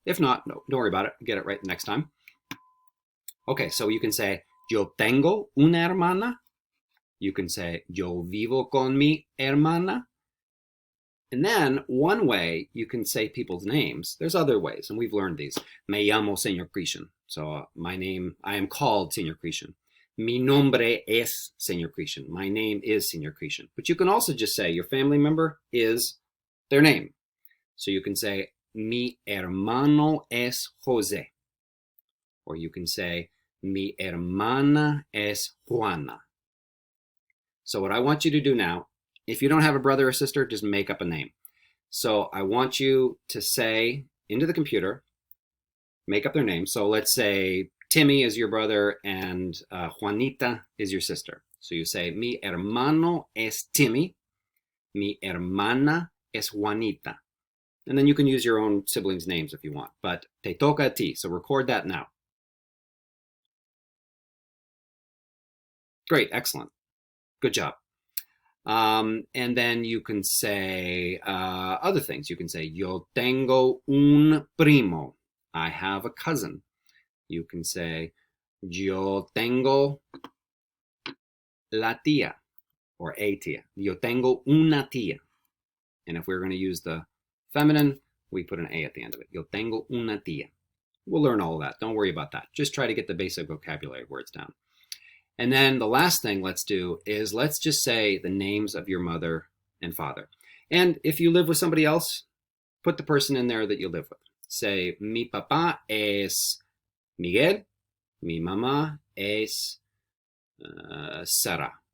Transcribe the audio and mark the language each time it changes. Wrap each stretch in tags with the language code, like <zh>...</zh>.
<en>If not, no, don't worry about it. Get it right next time. Okay, so you can say,</en> <es>yo tengo una hermana.</es> <en>You can say,</en> <es>yo vivo con mi hermana.</es> <en>And then one way you can say people's names, there's other ways, and we've learned these.</en> <es>Me llamo Señor Christian.</es> <en>So my name, I am called Señor Christian.</en> <es>Mi nombre es Señor Christian.</es> <en>My name is Señor Christian. But you can also just say your family member is their name. So you can say,</en> <es>mi hermano es José.</es> <en>Or you can say,</en> <es>mi hermana es Juana.</es> <en>So what I want you to do now, if you don't have a brother or sister, just make up a name. So I want you to say into the computer, make up their name. So let's say Timmy is your brother and Juanita is your sister. So you say,</en> <es>mi hermano es Timmy, mi hermana es Juanita.</es> <en>And then you can use your own siblings' names if you want, but</en> <es>te toca a ti.</es> <en>So record that now. Great, excellent. Good job. And then you can say other things. You can say,</en> <es>yo tengo un primo.</es> <en>I have a cousin. You can say,</en> <es>yo tengo la tía,</es> <en>or a tía.</en> <es>Yo tengo una tía.</es> <en>And if we're going to use the feminine, we put an A at the end of it.</en> <es>Yo tengo una tía.</es> <en>We'll learn all of that. Don't worry about that. Just try to get the basic vocabulary words down. And then the last thing let's do is let's just say the names of your mother and father. And if you live with somebody else, put the person in there that you live with. Say,</en> <es>mi papá es Miguel, mi mamá es Sara.</es>